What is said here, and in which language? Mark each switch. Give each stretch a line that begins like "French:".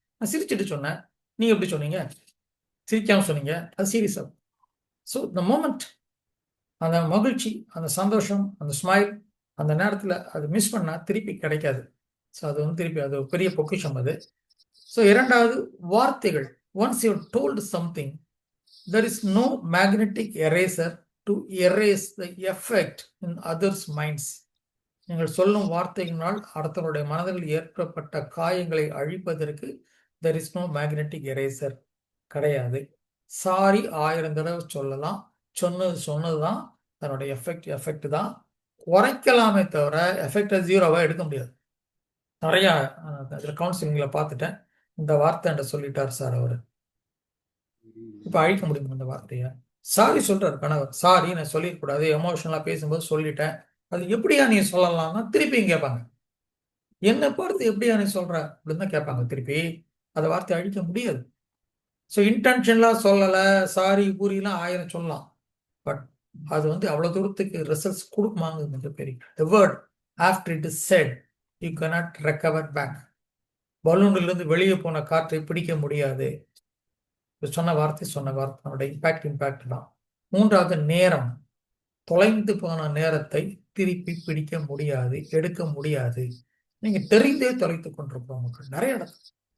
Tamil: நான் சிரிச்சுட்டு சொன்னேன், நீங்கள் எப்படி சொன்னீங்க? சிரிக்காமல் சொன்னீங்க, அது சீரியஸாக. ஸோ இந்த மூமெண்ட், அந்த மகிழ்ச்சி, அந்த சந்தோஷம், அந்த ஸ்மைல், அந்த நேரத்தில் அது மிஸ் பண்ணால் திருப்பி கிடைக்காது. ஸோ அது வந்து திருப்பி அது பெரிய பொக்கிஷம் அது. ஸோ 2வது வார்த்தைகள்.
English: Once you told something, there is no magnetic eraser to erase the effect in others' minds.
Tamil: நீங்கள் சொல்லும் வார்த்தையினால் அடுத்தவருடைய மனதில் ஏற்பட்ட காயங்களை அழிப்பதற்கு
English: there is no magnetic eraser
Tamil: கிடையாது. சாரி 1000 தடவை சொல்லலாம், சொன்னது தான் தன்னுடைய எஃபெக்ட் தான் குறைக்கலாமே தவிர எஃபெக்டை 0வா எடுக்க முடியாது. நிறையா கவுன்சிலிங்கில் பார்த்துட்டேன், இந்த வார்த்தை என்ற சொல்லிட்டார் சார் அவர், இப்போ அழிக்க முடியும் இந்த வார்த்தையை. சாரி சொல்றாரு கணவர், சாரி நான் சொல்லிடக்கூடாது, எமோஷனலாக பேசும்போது சொல்லிட்டேன், அது எப்படியா நீ சொல்லலாம்னா திருப்பியும் கேட்பாங்க, என்னை பார்த்து எப்படியா நீ சொல்ற அப்படின்னு தான் கேட்பாங்க திருப்பி. அந்த வார்த்தையை அழிக்க முடியாது. ஸோ இன்டென்ஷனலாக சொல்லலை, சாரி பூரிலாம் 1000 சொல்லலாம், பட் அது வந்து அவ்வளோ தூரத்துக்கு ரிசல்ட்ஸ் கொடுக்குமாங்க மிகப்பெரிய.
English: The word after it is said you cannot recover back.
Tamil: பலூனிலிருந்து வெளியே போன காற்றை பிடிக்க முடியாது. சொன்ன வார்த்தை இம்பாக்ட் தான். 3வது நேரம். தொலைந்து போன நேரத்தை திருப்பி பிடிக்க முடியாது, எடுக்க முடியாது. நீங்க தெரிந்தே தொலைத்து கொண்டிருப்போம் மக்கள் நிறைய இடத்துல.